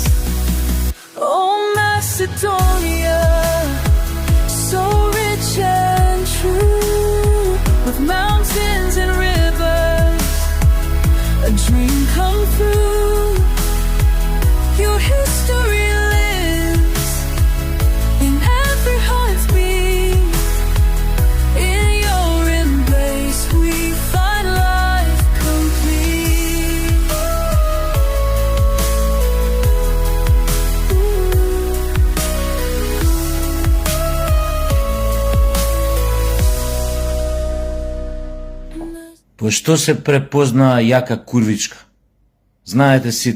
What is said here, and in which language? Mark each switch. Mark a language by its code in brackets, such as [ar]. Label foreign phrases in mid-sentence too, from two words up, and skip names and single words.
[en] Oh, Macedonia, so rich and true, with mountains and rivers, a dream come true. Your history lives in every heartbeat. In your embrace we find life complete. [mk] По што се препознаа јака курвичка? Знаете сите.